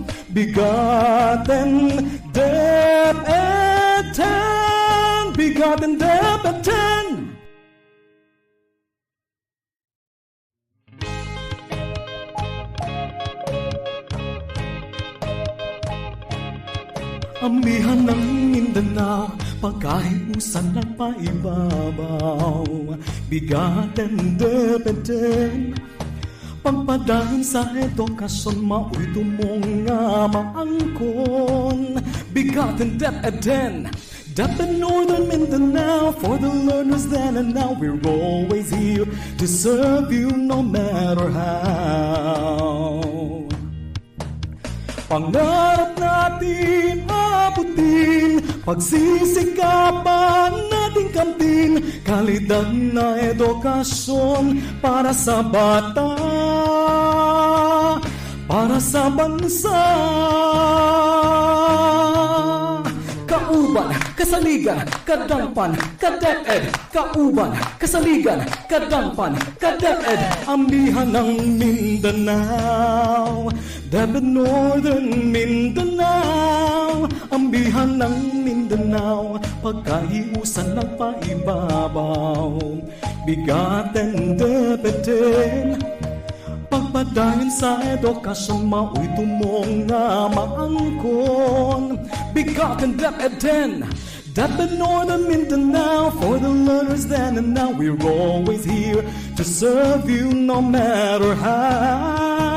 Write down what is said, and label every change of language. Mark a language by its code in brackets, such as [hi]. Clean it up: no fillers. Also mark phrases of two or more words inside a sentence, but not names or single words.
[ceb] BigaTEN DepEd, BigaTEN DepEd. [tl] Amihan ng Mindanao, [ceb] pagkahiusan ng paibabaw. BigaTEN DepEd, pagpadayon sa edukasyon, mao'y tumong nga maangkon. BigaTEN DepEd, DepEd Northern Mindanao, [en] for the learners then and now. We're always here to serve you no matter how. [tl] Pangarap natin abutin, pagsisikapan nating kamtin, kalidad na edukasyon para sa bata, para sa bansa. [ceb] Kauban, kasaligan, kadampan, kadeped. Kauban, kasaligan, kadampan, kadeped. [tl] Ambihan ng Mindanao, [ceb] DepEd Northern Mindanao, [tl] ambihan ng Mindanao, [ceb] pagkahiusan ng paibabaw. BigaTEN DepEd, pagpadayon sa edukasyon, mao'y tumong nga maangkon. BigaTEN DepEd, DepEd Northern Mindanao, [en] for the learners then and now. We're always here to serve you no matter how.